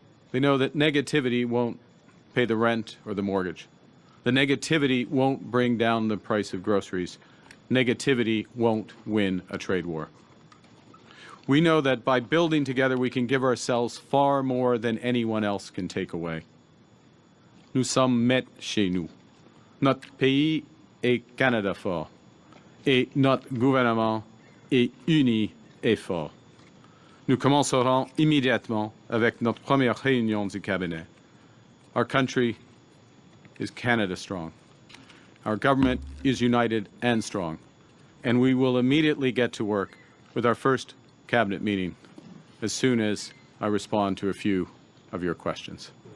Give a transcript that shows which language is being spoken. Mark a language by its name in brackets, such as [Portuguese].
[English] They know that negativity won't pay the rent or the mortgage. The negativity won't bring down the price of groceries. Negativity won't win a trade war. We know that by building together, we can give ourselves far more than anyone else can take away. [French] Nous sommes maîtres chez nous. Notre pays est Canada fort. Et notre gouvernement est uni et fort. Nous commencerons immédiatement avec notre première réunion du cabinet. [English] Our country is Canada strong. Our government is united and strong. And we will immediately get to work with our first cabinet meeting as soon as I respond to a few of your questions.